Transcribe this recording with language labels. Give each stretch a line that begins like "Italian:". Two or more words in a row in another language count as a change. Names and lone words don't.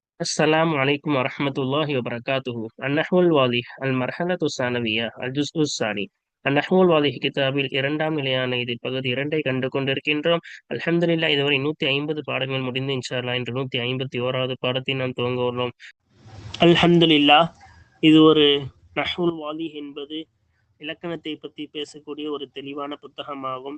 Arabic: السلام عليكم ورحمة الله وبركاته. النحو الواضح المرحلة الثانوية الجزء الثاني.
Tamil: النحو الواضح கிதாபில் இரண்டாம் நிலையான இதில் பகுதி 2 கண்டு கொண்டிருக்கின்றோம். அல்ஹம்துலில்லாஹ், இதுவரை 150 பாடங்கள் முடிந்து
Arabic: إن شاء الله
Tamil: இன்று 151வது பாடத்தை நாம் துவங்க உள்ளோம். அல்ஹம்துலில்லாஹ், இது ஒரு நஹ்வுல் வாலிஹ் என்பது இலக்கணத்தை பற்றி பேசக்கூடிய ஒரு தெளிவான புத்தகமாகும்.